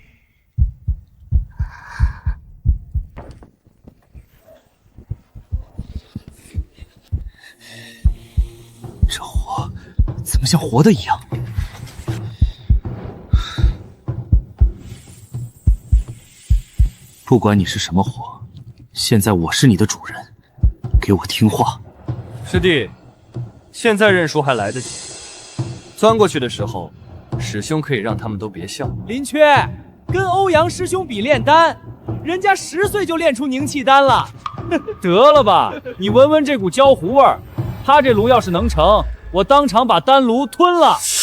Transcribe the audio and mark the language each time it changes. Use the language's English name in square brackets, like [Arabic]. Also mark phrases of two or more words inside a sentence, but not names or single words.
[Chinese] 這火怎麼像活的一樣？不管你是什麼火，現在我是你的主人，給我聽話。師弟，現在認輸還來得及，鑽過去的時候，師兄可以讓他們都別笑。林缺，跟歐陽師兄比煉丹，人家10歲就煉出凝氣丹了。得了吧，你聞聞這股焦糊味兒，他這爐要是能成，我當場把丹爐吞了。